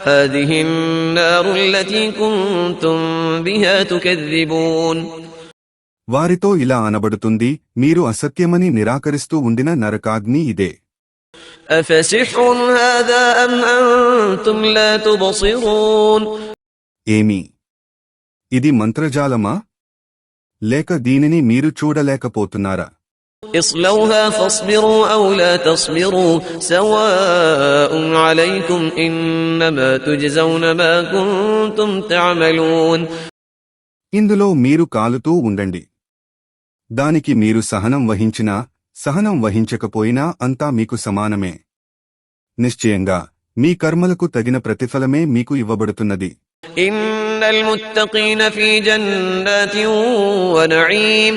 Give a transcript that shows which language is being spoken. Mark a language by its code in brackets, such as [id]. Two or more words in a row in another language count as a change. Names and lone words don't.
[te] వారితో ఇలా అనబడుతుంది, మీరు అసత్యమని నిరాకరిస్తూ ఉండిన నరకాగ్ని ఇదే. ఏమి ఇది మంత్రజాలమా? లేక దీనిని మీరు చూడలేకపోతున్నారా? [ar] اصلوها فاصبروا أو لا تصبروا سواء عليكم إنما تجزون ما كنتم تعملون. [te] ఇందులో మీరు కాలుతూ ఉండండి. దానికి మీరు సహనం వహించినా సహనం వహించకపోయినా అంతా మీకు సమానమే. నిశ్చయంగా మీ కర్మలకు తగిన ప్రతిఫలమే మీకు ఇవ్వబడుతున్నది. [ar] إن المتقين في جنات ونعيم.